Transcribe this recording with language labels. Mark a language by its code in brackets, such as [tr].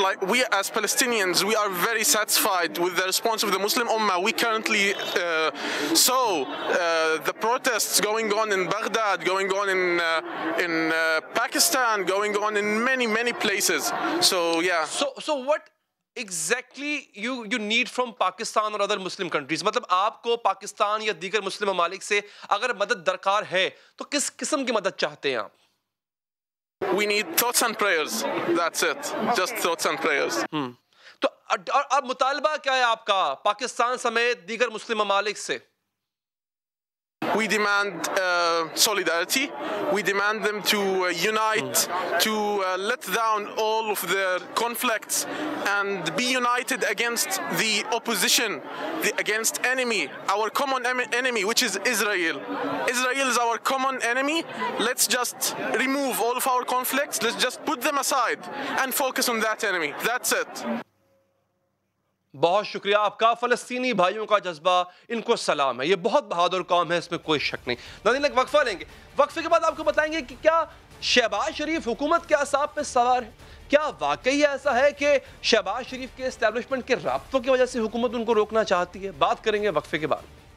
[en] We as Palestinians, we are very satisfied with the response of the Muslim Ummah. We currently saw the protests going on in Baghdad, going on in Pakistan, going on in many places. So yeah. So what exactly you need from Pakistan or other Muslim countries؟ [ur] مطلب آپ کو پاکستان یا دیگر مسلم ممالک سے اگر مدد درکار ہے تو کس قسم کی مدد چاہتے ہیں آپ؟ [en] We need thoughts and prayers. That's it. Just thoughts and prayers. [ur] تو اب مطالبہ کیا ہے آپ کا پاکستان سمیت دیگر مسلم ممالک سے؟ [en] We demand solidarity. We demand them to unite, to let down all of their conflicts and be united against the opposition, against enemy, our common enemy, which is Israel. Israel is our common enemy. Let's just remove all of our conflicts. Let's just put them aside and focus on that enemy. That's it. [ur] بہت شکریہ آپ کا. فلسطینی بھائیوں کا جذبہ، ان کو سلام ہے. یہ بہت بہادر قوم ہے، اس میں کوئی شک نہیں. ناظرین ایک وقفہ لیں گے، وقفے کے بعد آپ کو بتائیں گے کہ کیا شہباز شریف حکومت کے اعصاب پہ سوار ہے؟ کیا واقعی ایسا ہے کہ شہباز شریف کے اسٹیبلشمنٹ کے رابطوں کی وجہ سے حکومت ان کو روکنا چاہتی ہے؟ بات کریں گے وقفے کے بعد.